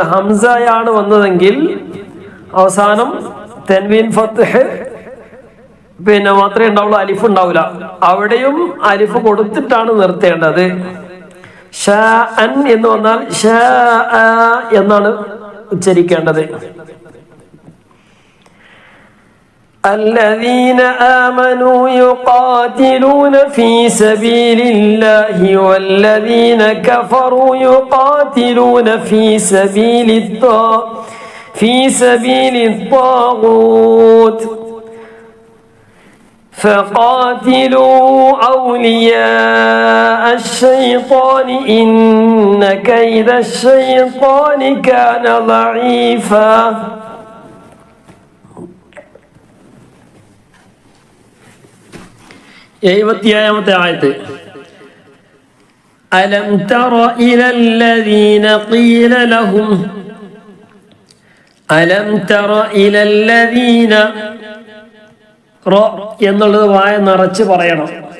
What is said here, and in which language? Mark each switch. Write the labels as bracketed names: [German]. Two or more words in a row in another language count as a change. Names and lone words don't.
[Malayalam] ഹംസയാണ് വന്നതെങ്കിൽ അവസാനം തൻവീൻ ഫത്ത് പിന്നെ മാത്രമേ ഉണ്ടാവുള്ളൂ, അലിഫ് ഉണ്ടാവില്ല. അവിടെയും അലിഫ് കൊടുത്തിട്ടാണ് നിർത്തേണ്ടത്. ഷാഅൻ എന്ന് വന്നാൽ ഷാഅ എന്നാണ് ഉച്ചരിക്കേണ്ടത്. [Arabic] الذين آمنوا يقاتلون في سبيل الله والذين كفروا يقاتلون في سبيل الطاغوت فقاتلوا أولياء الشيطان إن كيد الشيطان كان ضعيفا. [Malayalam] എഴുപത്തിയേഴാമത്തെ ആയത്ത്. [Arabic] ألم تر إلى الذين قيل لهم, ألم تر إلى الذين, [Malayalam] റ എന്നുള്ളത് വായ നിറച്ച് പറയണം.